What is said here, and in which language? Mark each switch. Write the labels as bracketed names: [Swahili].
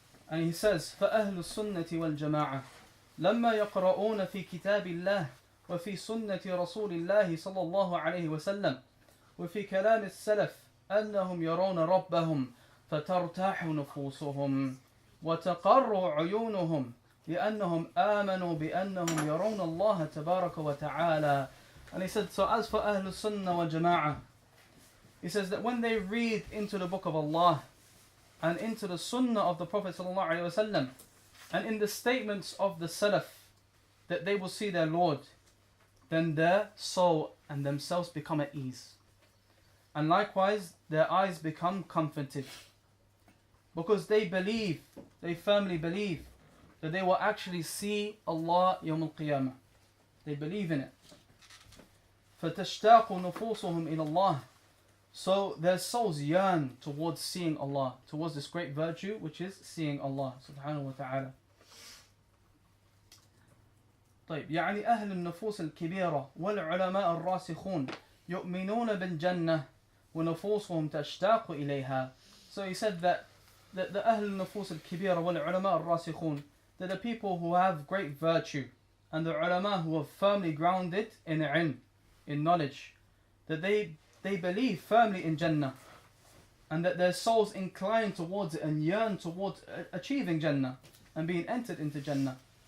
[English] And he says, [Arabic] فَأَهْلُ السُّنَّةِ وَالْجَمَاعَةِ لَمَّا يَقْرَؤُونَ فِي كِتَابِ اللَّهِ وفي سنة رسول الله صلى الله عليه وسلم وفي كلام السلف أنهم يرون ربهم فترتاح نفوسهم وتقر عيونهم لأنهم آمنوا بأنهم يرون الله تبارك وتعالى. [English] And he said, so as for Ahl Al-Sunnah wal Jamā'ah, he says that when they read into the book of Allah and into the Sunnah of the Prophet sallallahu alaihi wasallam and in the statements of the Salaf that they will see their Lord, then their soul and themselves become at ease. And likewise, their eyes become comforted. Because they believe, they firmly believe, that they will actually see Allah Yawm Al-Qiyamah. They believe in it. [Arabic] فَتَشْتَاقُ نُفُوسُهُمْ إِلَى اللَّهِ. [English] So their souls yearn towards seeing Allah, towards this great virtue which is seeing Allah subhanahu wa ta'ala. [Arabic] طيب, يعني أهل النفوس الكبيرة والعلماء الراسخون يؤمنون بالجنة ونفوسهم تشتاق إليها. [English] So he said that the [Arabic] أهل النفوس الكبيرة والعلماء الراسخون, [English] they're the people who have great virtue and the ulama who are firmly grounded in ilm, in knowledge, that they believe firmly in Jannah and that their souls incline towards it and yearn towards achieving Jannah and being entered into Jannah.